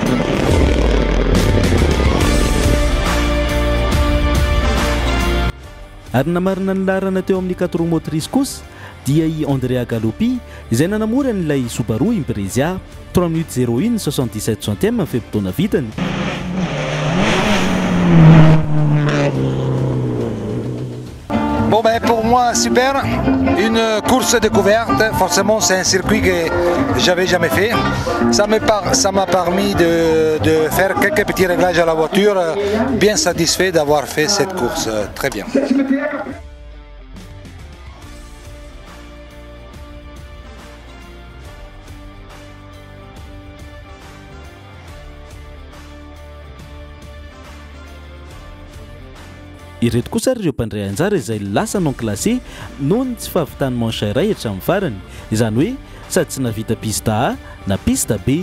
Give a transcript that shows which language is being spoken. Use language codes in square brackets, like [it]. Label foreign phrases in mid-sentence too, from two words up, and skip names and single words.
[mg] Ary namarina ny larana teo amin'ny 4 [fr] roues motrices [mg] kosa dia i Andrea Galopy izay nanamora n'ilay Subaru Impreza 3 minutes 01 77 centièmes amin'ny fiampitoana vitany. [fr] Bon ben pour moi super, une course découverte, forcément c'est un circuit que j'avais jamais fait. Ça m'a permis de faire quelques petits réglages à la voiture, bien satisfait d'avoir fait cette course, très bien. [mg] Ireto kosa ireo mpandray anjara izay lasa [fr] non classé [mg] noho ny tsy fahavitany manche iray hatramin'ny farany, izany hoe sady tsy navita pista A na pista B.